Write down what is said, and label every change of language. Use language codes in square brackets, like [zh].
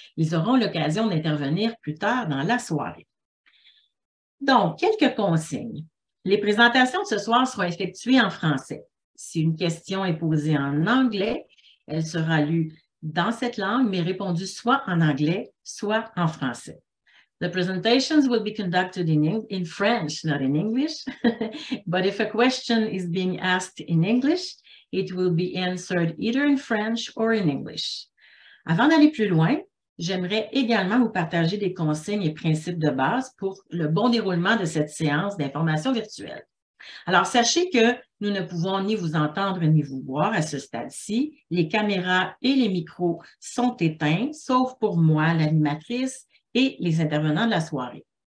[fr] Ils auront l'occasion d'intervenir plus tard dans la soirée. Donc, quelques consignes. Les présentations de ce soir seront effectuées en français. Si une question est posée en anglais, elle sera lue dans cette langue, mais répondue soit en anglais, soit en français. [en] The presentations will be conducted in French, not in English. But if a question is being asked in English, it will be answered either in French or in English. [fr] Avant d'aller plus loin, j'aimerais également vous partager des consignes et principes de base pour le bon déroulement de cette séance d'information virtuelle. Alors, sachez que nous ne pouvons ni vous entendre ni vous voir à ce stade-ci. Les caméras et les micros sont éteints, sauf pour moi, l'animatrice, et les intervenants de la soirée.